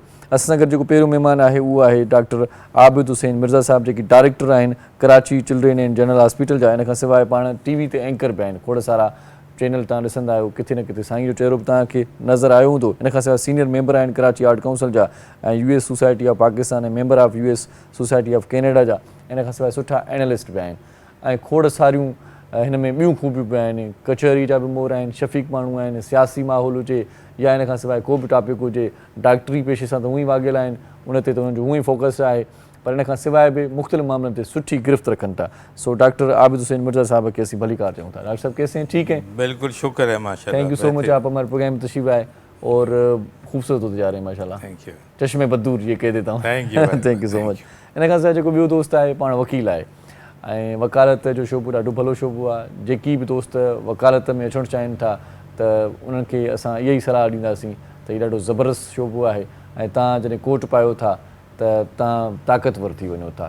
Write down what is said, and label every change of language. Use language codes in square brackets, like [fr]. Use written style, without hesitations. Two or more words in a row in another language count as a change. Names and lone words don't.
[sd] असां सां गॾु जेको पहिरियों महिमान आहे उहो आहे डॉक्टर आबिद हुसैन मिर्ज़ा साहिबु, जेकी डायरेक्टर आहिनि कराची चिल्ड्रेन एंड जनरल हॉस्पिटल जा। इन खां सवाइ पाण टीवी ते एंकर बि आहिनि। खोड़ सारा चैनल तव्हां ॾिसंदा आहियो, किथे न किथे साईं जो चहिरो बि तव्हांखे नज़र आयो हूंदो। इन खां सवाइ [en] senior member [sd] आहिनि कराची आर्ट काउंसिल जा ऐं US सोसाइटी ऑफ पाकिस्तान ऐं [en] member of [sd] US सोसाइटी ऑफ कैनेडा जा। इन खां सवाइ सुठा एनालिस्ट बि आहिनि ऐं खोड़ सारियूं हिन में ॿियूं खूबियूं बि आहिनि। कचहरी जा बि मोर आहिनि, शफ़ीक माण्हू आहिनि, सियासी माहौल हुजे या इन खां सवाइ को बि टॉपिक हुजे। डॉक्टरी पेशे सां त हूअं ई वाॻियल आहिनि, उन ते त उन्हनि जो हूअं ई फोकस आहे, पर इन खां सवाइ बि मुख़्तलिफ़ मामलनि ते सुठी गिरफ़्त रखनि था। सो डॉक्टर आबिद हुसैन मिर्ज़ा साहब खे असीं भलीकार चऊं था। [ur] ڈاکٹر صاحب کیسے ہیں؟ ٹھیک ہے, بالکل شکر ہے ماشاءاللہ. [en] thank you so much, [ur] آپ ہمارے پروگرام میں تشریف آئے اور خوبصورت ہوتے جا رہے ہیں ماشاءاللہ. [en] thank you. [ur] چشمِ بد دور یہ کہہ دیتا ہوں. [en] thank you thank you so much. [sd] इन खां सवाइ जेको ॿियो दोस्त आहे पाण वकील आहे ऐं वकालत जो शोबो ॾाढो भलो शोबो आहे। जेकी बि दोस्त वकालत में अचणु चाहिनि था त उन्हनि खे असां इहा ई सलाह ॾींदासीं त हीउ ॾाढो ज़बरदस्त शोबो आहे ऐं तव्हां जॾहिं कोट पायो था त तव्हां ताक़तवर थी वञो था।